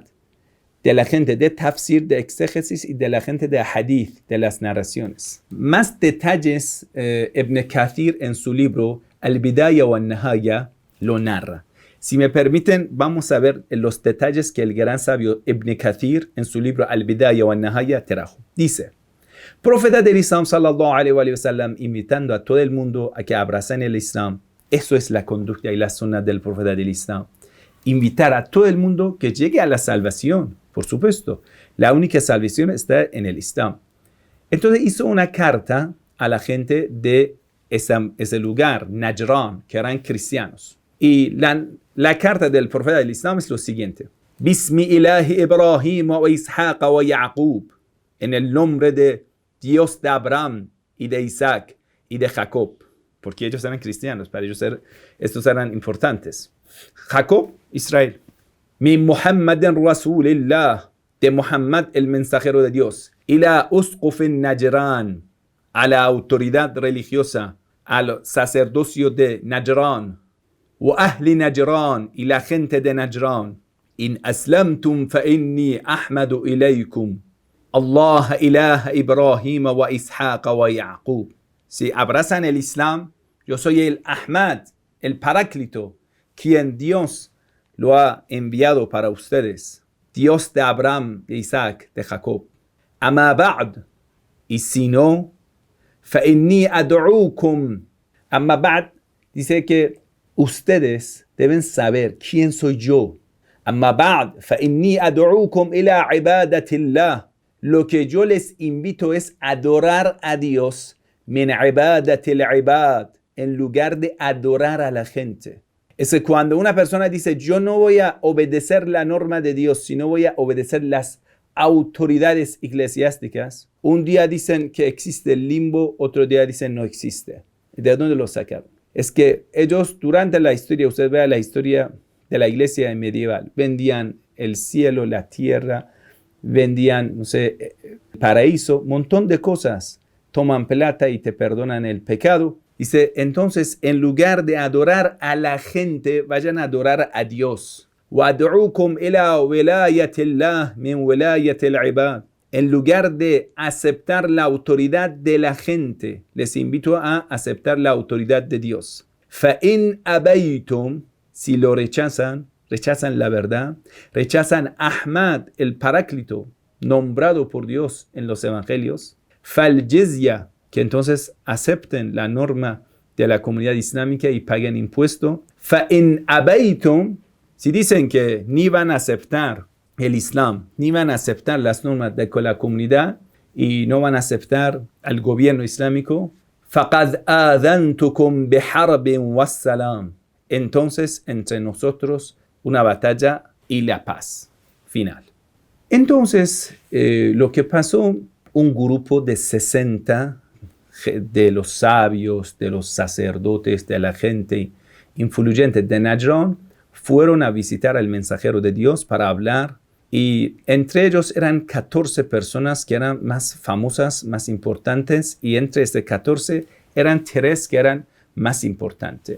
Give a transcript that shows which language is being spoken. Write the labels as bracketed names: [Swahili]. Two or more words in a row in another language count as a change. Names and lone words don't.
[Spanish] De la gente de tafsir, de exégesis y de la gente de hadith, de las narraciones. Más detalles Ibn Kathir en su libro Al-Bidaya wa Nihaya lo narra. Si me permiten, vamos a ver los detalles que el gran sabio Ibn Kathir en su libro Al-Bidaya wa Nihaya trajo. Dice, profeta del Islam [Arabic] صلى الله عليه وسلم [Spanish] invitando a todo el mundo a que abracen el Islam. Eso es la conducta y la sunna del profeta del Islam. Invitar a todo el mundo que llegue a la salvación. Por supuesto, la única salvación está en el Islam. Entonces hizo una carta a la gente de ese lugar, Najran, que eran cristianos. Y la carta del profeta del Islam es lo siguiente. [Arabic] بسم إله إبراهيم وإسحاق ويعقوب. [Spanish] En el nombre de Dios de Abraham y de Isaac y de Jacob. Porque ellos eran cristianos, para ellos estos eran importantes. Jacob, Israel. [Arabic] من محمد رسول الله, [Spanish] de Muhammad el mensajero de Dios. [Arabic] إلى أسقف نجران, [Spanish] a la autoridad religiosa, al sacerdocio de Najran. [Arabic] وأهل نجران, [Spanish] y la gente de Najran. [Arabic] إن أسلمتم فإني أحمد إليكم. الله إله إبراهيم وإسحاق ويعقوب. [Spanish] Si abrazan el Islam, yo soy el Ahmad, el Paráclito, quien Dios lo ha enviado para ustedes. Dios de Abraham, de Isaac, de Jacob. [Arabic] أما بعد, [Spanish] y si no, [Arabic] فإني أدعوكم. أما بعد, [Spanish] dice que ustedes deben saber quién soy yo. [Arabic] أما بعد، فإني أدعوكم إلى عبادة الله. [Spanish] Lo que yo les invito es adorar a Dios, [Arabic] من عبادة العباد, [Spanish] en lugar de adorar a la gente. Es que cuando una persona dice, yo no voy a obedecer la norma de Dios, sino voy a obedecer las autoridades eclesiásticas, un día dicen que existe el limbo, otro día dicen no existe. ¿De dónde lo sacaron? Es que ellos durante la historia, usted vea la historia de la iglesia medieval, vendían el cielo, la tierra, vendían, no sé, paraíso, montón de cosas. Toman plata y te perdonan el pecado. Dice, entonces, en lugar de adorar a la gente, vayan a adorar a Dios. [Arabic] وَأَدْعُوكُمْ إِلَى وِلَايَةِ اللَّهِ مِنْ وِلَايَةِ الْعِبَادِ. [Spanish] En lugar de aceptar la autoridad de la gente, les invito a aceptar la autoridad de Dios. [Arabic] فَإِنْ أَبَيْتُمْ. [Spanish] Si lo rechazan la verdad, rechazan Ahmad, el Paráclito, nombrado por Dios en los evangelios, فَالْجِزْيَةِ, que entonces acepten la norma de la comunidad islámica y paguen impuesto. [Arabic] فَإِنْ أَبَيْتُمْ. [Spanish] Si dicen que ni van a aceptar el Islam, ni van a aceptar las normas de la comunidad y no van a aceptar al gobierno islámico, [Arabic] فَقَدْ آذَنْتُكُمْ بِحَرْبٍ وَالسَّلَامٍ. [Spanish] Entonces, entre nosotros, una batalla y la paz final. Entonces, lo que pasó, un grupo de 60 de los sabios, de los sacerdotes, de la gente influyente de Najrán, fueron a visitar al mensajero de Dios para hablar, y entre ellos eran 14 personas que eran más famosas, más importantes, y entre estos 14 eran 3 que eran más importantes.